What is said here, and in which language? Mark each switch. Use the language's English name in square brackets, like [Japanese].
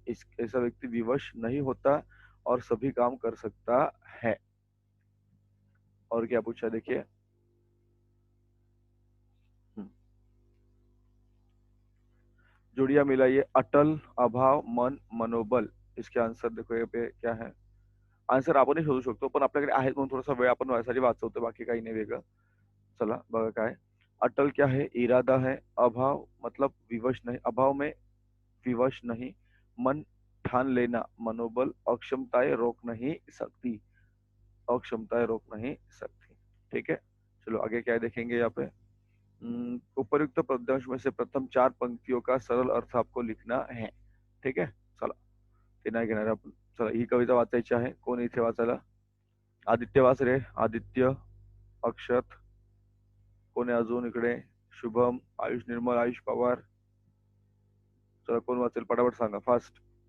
[Hindi] ऐसा व्यक्ति विवश नहीं होता और सभी काम कर सकता है। और क्या पूछा देखिए, जोड़िया मिलाइए, अटल, अभाव, मन, मनोबल। इसके आंसर देखो ये पे क्या है। [Marathi] आन्सर आपण शोधू शकतो, पण आपल्याकडे आहेत म्हणून थोडासा वेळ आपण यासाठी वाचवतो, बाकी काही नाही वेगळं। चला बघा काय, [Hindi] अटल क्या है, इरादा है। अभाव मतलब विवश नहीं, अभाव में विवश नहीं। मन ठान लेना, मनोबल। अक्षमताएं रोक नहीं सकती, अक्षमताएं रोक नहीं सकती। ठीक है, चलो आगे क्या देखेंगे यहाँ पे। उपयुक्त पद्यांश में से प्रथम 4 पंक्तियों का सरल अर्थ आपको लिखना है। [Marathi] ठीक है, चला ते नाही घेणार आपण। चला ही कविता वाचायची आहे, कोण इथे वाचायला? आदित्य वाच रे, आदित्य, अक्षत, कोण आहे अजून इकडे? शुभम, आयुष निर्मल, आयुष पवार। चला कोण वाचेल पटापट सांगा, फास्ट।